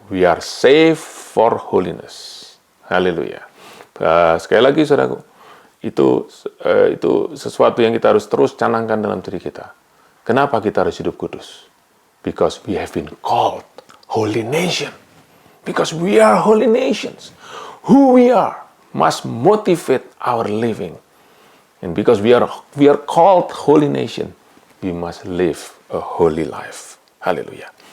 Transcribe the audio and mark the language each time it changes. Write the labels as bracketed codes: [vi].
[en] We are saved for holiness. [id] Haleluya. Sekali lagi, saudaraku, itu sesuatu yang kita harus terus canangkan dalam diri kita. Kenapa kita harus hidup kudus? [en] Because we have been called holy nation. Because we are holy nations. Who we are must motivate our living. And because we are called holy nation, we must live a holy life. Haleluya.